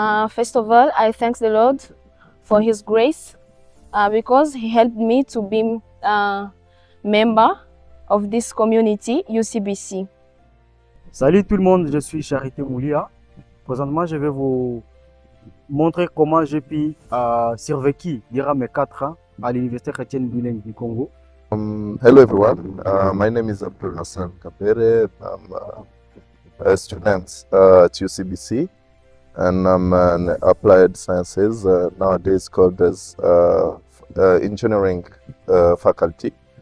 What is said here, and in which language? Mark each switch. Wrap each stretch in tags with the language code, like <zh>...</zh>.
<en>First of all, I thank the Lord for His grace because He helped me to be a member of this community, UCBC.</en> <fr>Salut tout le monde, je suis Charité Moulia. Présentement, je vais vous montrer comment j'ai pu survécu durant mes 4 ans à l'Université chrétienne bilingue du Congo.</fr> <en>Hello everyone, my name is Abdul Hassan Kapere. I'm a student at UCBC and I'm an applied sciences, nowadays called as engineering faculty.</en>